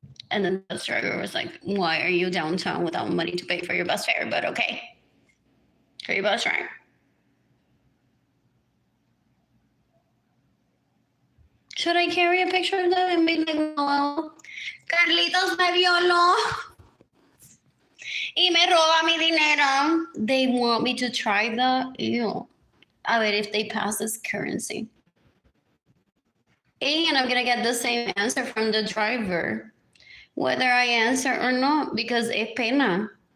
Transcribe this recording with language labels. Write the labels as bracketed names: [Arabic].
[English] And then the bus driver was like, why are you downtown without money to pay for your bus fare? But okay, for your bus ride. Should I carry a picture of them and be like, well, [Spanish] Carlitos me violó y me roba mi dinero. [English] They want me to try the, [Spanish] a ver [English] if they pass this currency. And I'm going to get the same answer from the driver, whether I answer or not, because [Spanish] es pena.